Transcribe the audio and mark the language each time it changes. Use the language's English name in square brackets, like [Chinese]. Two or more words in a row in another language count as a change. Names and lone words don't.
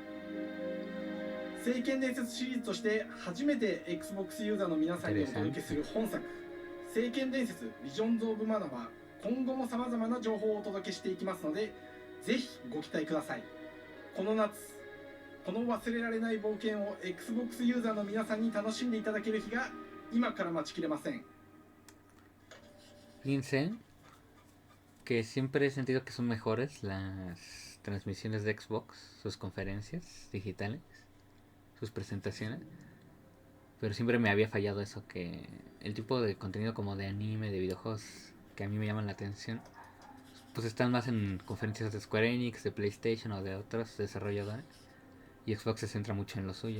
[Japanese] 聖剣伝説シリーズとして初めて Xbox ユーザーの皆さんにお届けする本作、聖剣伝説ビジョンズ・オブ・マナーは今後も様々な情報をお届けしていきますので、ぜひご期待ください。この夏、この忘れられない冒険を Xbox ユーザーの皆さんに楽しんでいただける日が今から待ちきれません。 [Spanish] Dicen que siempre he sentido que son mejores las transmisiones de Xbox, sus conferencias digitales, sus presentaciones, pero siempre me había fallado eso, que el tipo de contenido como de anime, de videojuegos que a mí me llaman la atención, pues están más en conferencias de Square Enix, de PlayStation o de otros desarrolladores, y Xbox se centra mucho en lo suyo.